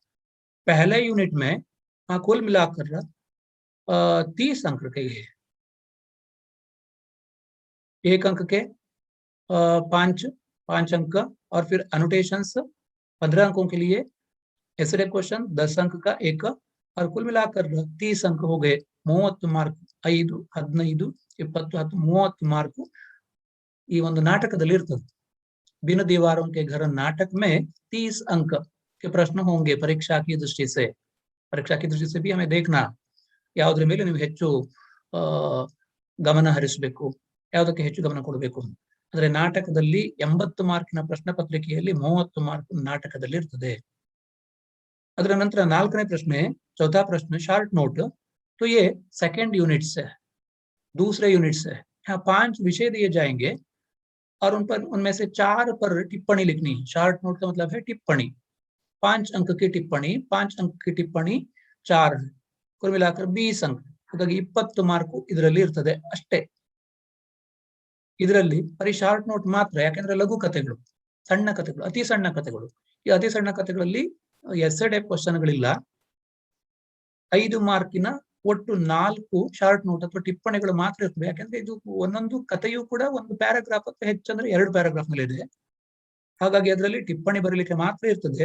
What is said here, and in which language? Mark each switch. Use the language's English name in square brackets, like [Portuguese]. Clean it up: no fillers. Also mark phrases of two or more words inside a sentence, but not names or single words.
[Hindi] पहले यूनिट में कुल मिलाकर 30 अंक के लिए, 1 अंक के 5 अंक, और फिर अनोटेशंस 15 अंकों के लिए, ऐसे क्वेश्चन 10 अंक का एक, और कुल मिलाकर 30 अंक हो गए। [Kannada] 30 मार्क, 5, 15, 20, 10, 30 मार्क ಈ ಒಂದು ನಾಟಕದಲ್ಲಿ ಇರ್ತದೆ। [Hindi] बिन दीवारों के घर नाटक में 30 अंक के प्रश्न होंगे परीक्षा की दृष्टि से। परीक्षा की दृष्टि से भी हमें देखना [Kannada] ಯಾವುದರ ಮೇಲೆ ನೀವು ಹೆಚ್ಚು ಗಮನ ಹರಿಸಬೇಕು, ಯಾವುದಕ್ಕೆ ಹೆಚ್ಚು ಗಮನ ಕೊಡಬೇಕು ಅಂದ್ರೆ ನಾಟಕದಲ್ಲಿ 80 ಮಾರ್ಕಿನ ಪ್ರಶ್ನೆ ಪತ್ರಿಕೆಯಲ್ಲಿ 30 ಮಾರ್ಕ್ ನಾಟಕದಲ್ಲಿ ಇರ್ತದೆ। ಅದರ ನಂತರ 4ನೇ ಪ್ರಶ್ನೆ, [Hindi] चौथा प्रश्न [English] short note, [Hindi] तो ये [English] second unit [Hindi] से है, दूसरे यूनिट से है। यहाँ 5 विषय दिए जाएंगे और उन पर उनमें से 4 पर टिप्पणी लिखनी है। [English] short note [Hindi] का मतलब है टिप्पणी, 5 अंक की टिप्पणी, 5 अंक की टिप्पणी 4 है, कुल मिलाकर 20 अंक, [Kannada] ಹಾಗಾಗಿ 20 ಮಾರ್ಕ್ ಇದರಲ್ಲಿ ಇರ್ತದೆ ಅಷ್ಟೇ। ಇದರಲ್ಲಿ ಬರೀ [English] short note [Kannada] ಮಾತ್ರ, ಯಾಕೆಂದ್ರೆ ಲಘು ಕಥೆಗಳು, ಸಣ್ಣ ಕಥೆಗಳು, ಅತಿ ಸಣ್ಣ ಕಥೆಗಳು, ಈ ಅತಿ ಸಣ್ಣ ಕಥೆಗಳಲ್ಲಿ [English] essay type [Kannada] ಕ್ವಶನ್ಗಳಿಲ್ಲ। 5 ಮಾರ್ಕಿನ ಒಟ್ಟು 4 [English] short note [Kannada] ಅಥವಾ ಟಿಪ್ಪಣಿಗಳು ಮಾತ್ರ ಇರ್ತವೆ, ಯಾಕೆಂದ್ರೆ ಇದು ಒಂದೊಂದು ಕಥೆಯೂ ಕೂಡ ಒಂದು ಪ್ಯಾರಾಗ್ರಾಫ್ ಅಥವಾ ಹೆಚ್ಚಂದ್ರೆ 2 ಪ್ಯಾರಾಗ್ರಾಫ್ ನಲ್ಲಿ ಇದೆ, ಹಾಗಾಗಿ ಅದರಲ್ಲಿ ಟಿಪ್ಪಣಿ ಬರಲಿಕ್ಕೆ ಮಾತ್ರ ಇರ್ತದೆ।